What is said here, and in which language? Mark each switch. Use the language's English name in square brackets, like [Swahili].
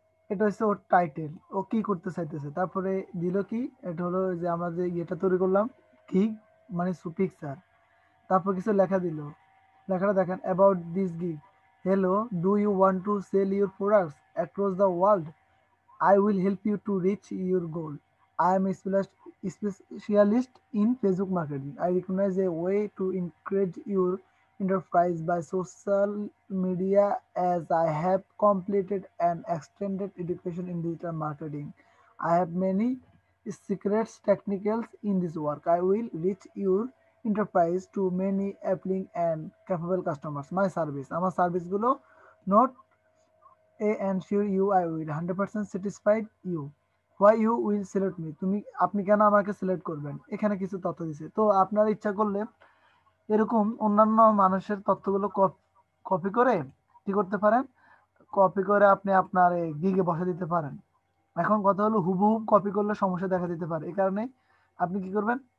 [Bangla] এটা হচ্ছে ওর টাইটেল, ও কি করতে চাইতেছে। তারপরে দিল কি, এটা হলো যে আমরা যে ইয়েটা তৈরি করলাম, গিগ মানে পিকচার। তারপর কিছু লেখা দিল, লেখাটা দেখেন, [English] About this gig, hello, do you want to sell your products across the world? I will help you to reach your goal. I am a specialist in Facebook marketing. I recognize a way to encourage your enterprise by social media as I have completed an extended education in digital marketing. I have many secrets technicals in this work. I will reach your enterprise to many appealing and capable customers. My service, [Bangla] আমার service গুলো note [English] A ensure you I will 100% satisfied you. Why you will select me? [Bangla] আপনি কেন আমাকে select করবেন? এখানে কিছু তথ্য দিছে। তো আপনার ইচ্ছা করলে এরকম অন্যান্য মানুষের তথ্যগুলো কপি করে কি করতে পারেন? কপি করে আপনি আপনার গিগে বসে দিতে পারেন। এখন কথা হলো, হুবহু কপি করলে সমস্যা দেখা দিতে পারে। এই কারণে আপনি কি করবেন?